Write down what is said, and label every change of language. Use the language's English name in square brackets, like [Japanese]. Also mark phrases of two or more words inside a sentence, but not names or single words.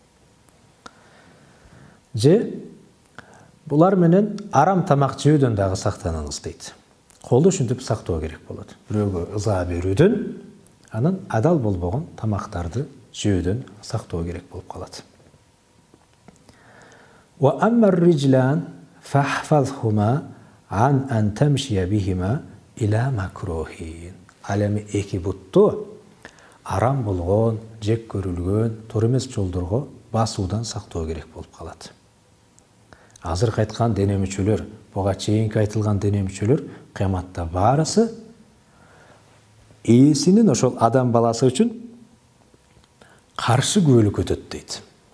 [Kyrgyz] Же булар менен арам тамак жөөдөн дагы сактаныңыз дейт. Колду ушинтип сактоо керек болот. Бирөөгө ыза берүүдөн, анан адал болбогон тамактарды жөөдөн сактоо керек болуп калат. [Arabic] وأما الرجلان فحفظهما أن أن تمشي بهما إلى مكروه. [Kyrgyz] Ал эми эки бутту арам болгон, жек көрүлгөн, туура эмес жолдорго басуудан сактоо керек болуп калат. Азыркы айткан дене мүчөлөр, буга чейинки айтылган дене мүчөлөр кыяматта баарысы ээсинин ошол адам баласы үчүн каршы күбөлүк өтөт дейт.